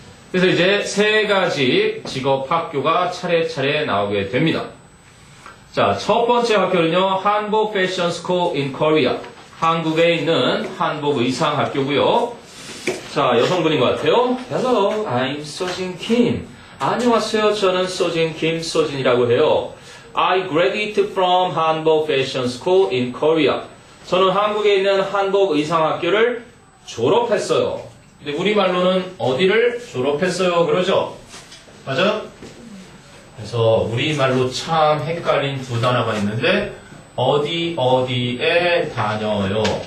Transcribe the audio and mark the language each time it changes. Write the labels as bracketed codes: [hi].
[ko] 그래서 이제 3가지 직업 학교가 차례차례 나오게 됩니다. 자, 첫 번째 학교는요, 한복 패션 스쿨 [en] in Korea. [ko] 한국에 있는 한복 의상 학교고요. 자, 여성분인 것 같아요. [en] Hello, I'm Sojin Kim. [ko] 안녕하세요. 저는 Sojin Kim, 소진이라고 해요. [en] I graduated from [ko] 한복 패션 스쿨 [en] in Korea. [ko] 저는 한국에 있는 한복 의상 학교를 졸업했어요. 근데 우리말로는 어디를 졸업했어요? 그러죠? 맞아요? 그래서 우리말로 참 헷갈린 2단어가 있는데 어디에 다녀요.